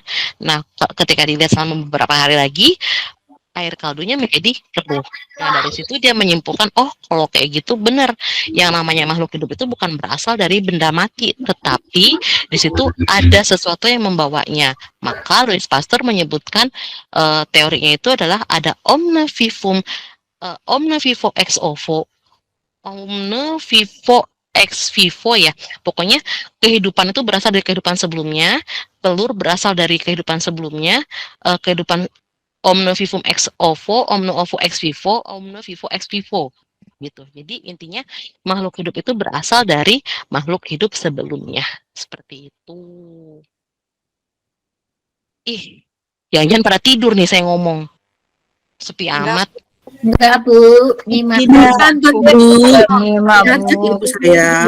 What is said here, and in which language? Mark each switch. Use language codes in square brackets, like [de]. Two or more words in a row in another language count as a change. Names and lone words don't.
[id] Nah, ketika dilihat selama beberapa hari lagi, air kaldunya menjadi keruh. Nah, dari situ dia menyimpulkan, oh kalau kayak gitu benar, yang namanya makhluk hidup itu bukan berasal dari benda mati, tetapi di situ ada sesuatu yang membawanya. Maka Louis Pasteur menyebutkan teorinya itu adalah ada [la] omne vivo ex ovo, omne vivo ex vivo [id] ya. Pokoknya kehidupan itu berasal dari kehidupan sebelumnya, telur berasal dari kehidupan sebelumnya, kehidupan [la] omne vivum ex ovo, omne ovo ex vivo, omne vivo ex vivo. [id] Gitu. Jadi intinya makhluk hidup itu berasal dari makhluk hidup sebelumnya. Seperti itu. Ih, jangan pada tidur nih saya ngomong. Sepi amat. Enggak, Bu. Nyimak. Nyimak, Ibu saya.